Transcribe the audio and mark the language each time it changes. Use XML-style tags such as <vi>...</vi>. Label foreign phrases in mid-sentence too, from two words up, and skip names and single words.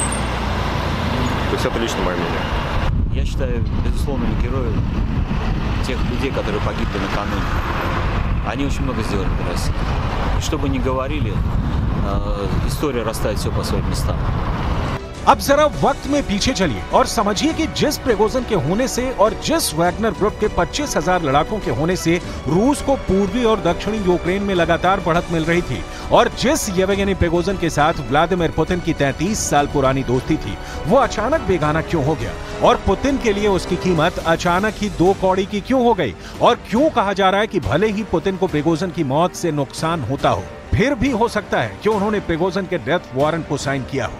<ru>То есть это лично мое мнение. Я считаю, безусловно, героем тех людей, которые погибли накануне. Они очень много сделали для России. И что бы ни говорили, история расставит все по своим местам.</ru> <hi>अब जरा वक्त में पीछे चलिए और समझिए कि जिस प्रिगोजिन के होने से और जिस वैगनर ग्रुप के 25,000 लड़ाकों के होने से रूस को पूर्वी और दक्षिणी यूक्रेन में लगातार बढ़त मिल रही थी और जिस येवगेनी प्रिगोजिन के साथ व्लादिमीर पुतिन की 33 साल पुरानी दोस्ती थी, वो अचानक बेगाना क्यों हो गया और पुतिन के लिए उसकी कीमत अचानक ही 2 कौड़ी की क्यों हो गई और क्यों कहा जा रहा है कि भले ही पुतिन को प्रिगोजिन की मौत से नुकसान होता हो, फिर भी हो सकता है कि उन्होंने प्रिगोजिन के</hi> <en>death warrant</en> <hi>को साइन किया हो।</hi>